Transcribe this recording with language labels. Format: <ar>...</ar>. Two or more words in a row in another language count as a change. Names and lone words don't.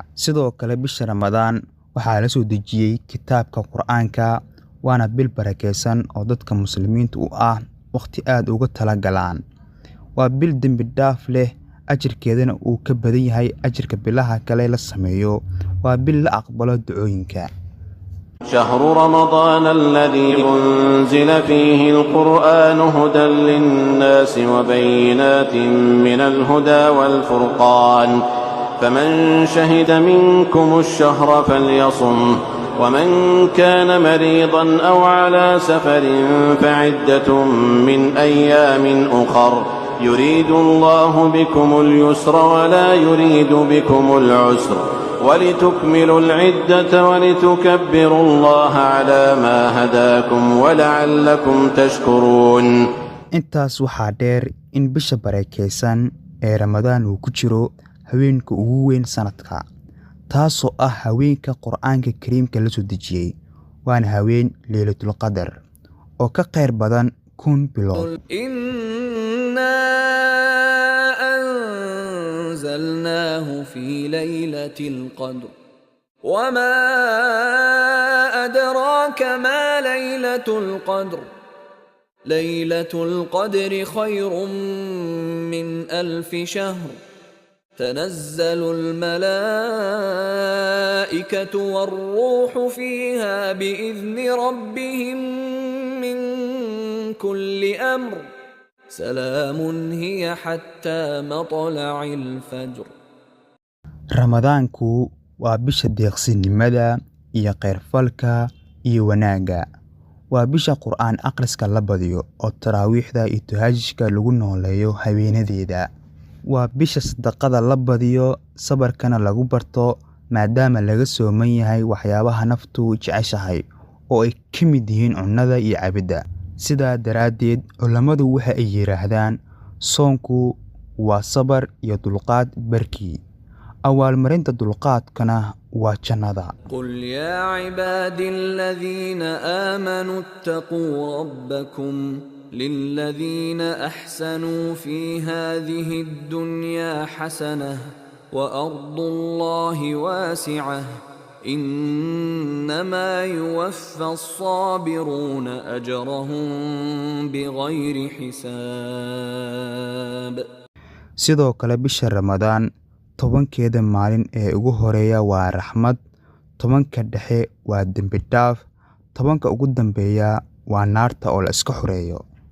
<so>Sidoo kale bisha Ramadaan waxaa la soo dejiyay kitaabka Qur'aanka, waana bil barakeysan oo dadka muslimiinta u ah waqti aad uga tala galaan. Waa bil dambi dhaaf leh, ajirkeedana uu ka badan yahay ajirka bilaha kale la sameeyo. waa bil la aqbalo ducooyinka.</so> <ar>شهر رمضان الذي أنزل فيه القرآن هدى للناس وبينات من الهدى والفرقان فمن شهد منكم الشهر فليصم ومن كان مريضا أو على سفر فعدة من أيام أخر يريد الله بكم اليسر ولا يريد بكم العسر ولتكملوا العدة ولتكبروا الله على ما هداكم ولعلكم تشكرون.</ar> <so>intaas waxaa dheer in bisha barakeysan ee Ramadaan uu ku jiro haweenka ugu weyn sanadka, taasoo ah haweenka Qur'aanka Kariimka la soo dejiyay, waana haween Laylatul Qadr oo ka khayr badan 1000 bilood.</so> <ar>أنزلناه في ليلة القدر وما أدراك ما ليلة القدر ليلة القدر خير من 1000 شهر تنزل الملائكة والروح فيها بإذن ربهم من كل أمر سلام هي حتى مطلع الفجر.</ar> <so>Ramadaanku waa bisha deeqsinimada iyo khayrfalka iyo wanaaga. Waa bisha Qur'aan akhriska la badiyo oo taraawiixda iyo tahajjudka lagu nooleeyo habeenadeeda. Waa bisha sadaqada la badiyo, sabarkana lagu barto maadaama laga sooman yahay waxyaabaha naftu jeceshahay oo ay ka mid yihiin cunnada iyo cabidda. sidaa daraadeed culimadu waxa ay yiraahdaan soonku waa sabar iyo dulqaad barkii. Awaalmarinta dulqaadkana waa jannada.</so> <ar>قل يا عبادي الذين آمنوا اتقوا ربكم للذين أحسنوا في هذه الدنيا حسنة وأرض الله واسعة إنما يوفى الصابرون أجرهم بغير حساب.</ar> <so>sidoo kale bisha Ramadaan 10keeda maalin ee ugu horeeya waa raxmad, 10ka dhexe waa dambi dhaaf, 10ka ugu dambeeya waa naarta oo la iska xoreeyo.</so>